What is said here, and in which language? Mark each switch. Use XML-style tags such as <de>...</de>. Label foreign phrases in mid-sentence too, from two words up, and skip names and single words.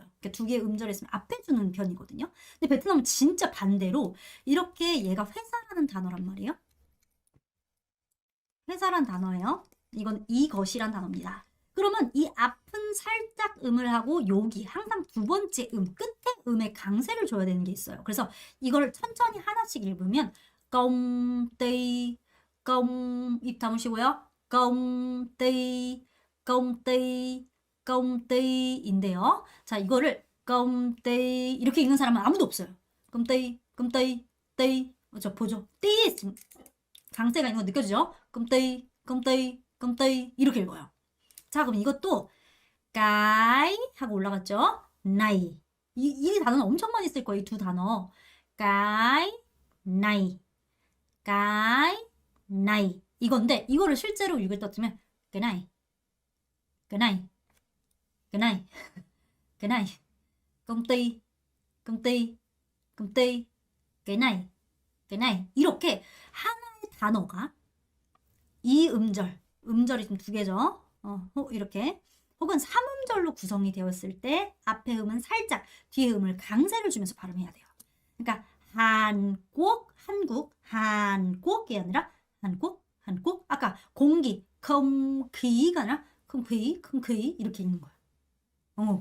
<ko>그러니까 두 개의 음절이 있으면 앞에 주는 편이거든요. 근데 베트남은 진짜 반대로 이렇게 얘가 회사라는 단어란 말이에요. 회사란 단어예요. 이건 이것이란 단어입니다. 그러면 이 앞은 살짝 음을 하고 여기 항상 두 번째 끝에 음에 강세를 줘야 되는 게 있어요. 그래서 이걸 천천히 하나씩 읽으면</ko> <vi>công ty</vi> <ko>입 다무시고요.</ko> <vi>công ty</vi> <ko>인데요. 자, 이거를</ko> <vi>công ty</vi> <ko>이렇게 읽는 사람은 아무도 없어요.</ko> <vi>công ty</vi> <ko>저 보죠. 띠 강세가 있는 거 느껴지죠?</ko> <vi>công ty</vi> <ko>이렇게 읽어요. 자, 그럼 이것도 cái 하고 올라갔죠? này 이 단어는 엄청 많이 쓸 거예요. 이 두 단어.</ko> <vi>cái này</vi> <ko>이건데 이거를 실제로 읽을 때 어쩌면</ko> <vi>cái này cái này cái này cái này công ty cái này</vi> <ko>이렇게 하나의 단어가 이 음절이 좀 두 개죠. 이렇게 혹은 3음절로 구성이 되었을 때 앞에 음은 살짝 뒤에 음을 강세를 주면서 발음해야 돼요. 그러니까 한국이 아니라 한국 아까 공기空기가 아니라空khí 이렇게 읽는 거예요.</ko>